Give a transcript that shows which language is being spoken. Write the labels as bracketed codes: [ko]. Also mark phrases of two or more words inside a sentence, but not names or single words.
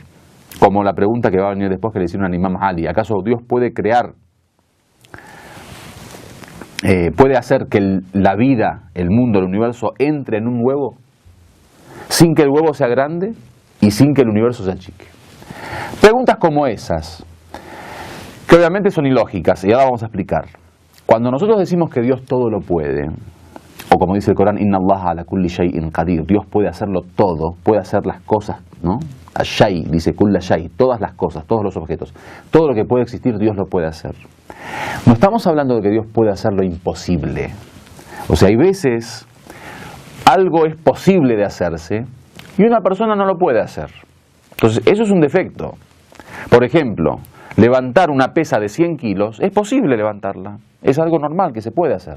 [es] Como la pregunta que va a venir después que le hicieron a Imam Ali. ¿Acaso Dios puede crear, puede hacer que la vida, el mundo, el universo entre en un huevo sin que el huevo sea grande y sin que el universo se achique? Preguntas como esas, que obviamente son ilógicas, y ahora vamos a explicar. cuando nosotros decimos que Dios todo lo puede, o como dice el Corán, [ar] إن الله على كل شيء قدير, [es] Dios puede hacerlo todo, puede hacer las cosas, ¿no? [ar] Shay, dice كل شيء, [es] todas las cosas, todos los objetos, todo lo que puede existir, Dios lo puede hacer. No estamos hablando de que Dios puede hacer lo imposible. O sea, hay veces algo es posible de hacerse y una persona no lo puede hacer. Entonces, eso es un defecto. Por ejemplo, levantar una pesa de 100 kilos, es posible levantarla, es algo normal que se puede hacer.